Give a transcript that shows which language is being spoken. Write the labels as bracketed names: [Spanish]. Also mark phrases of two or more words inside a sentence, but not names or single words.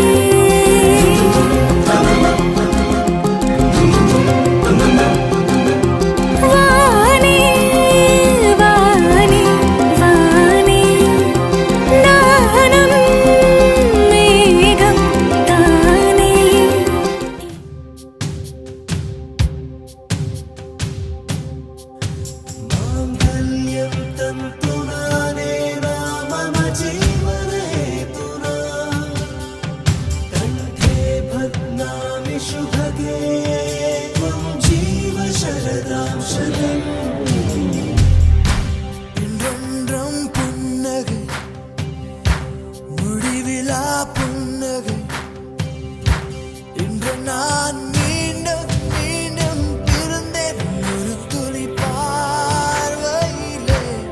[Tamil] வானே வானே வானே நானும் மேகம் தானே [Sanskrit] माङ्गल्यं तन्तुनानेन मम जीवने तुना कण्ठे बध्नामि शुभगे त्वं जीव शरदां शतम् [Tamil] இன்றென்றும் புன்னகை முடிவிலா புன்னகை இன்று நான் மீண்டும் மீண்டும் பிறந்தேன் ஒரு துளி பார்வையிலே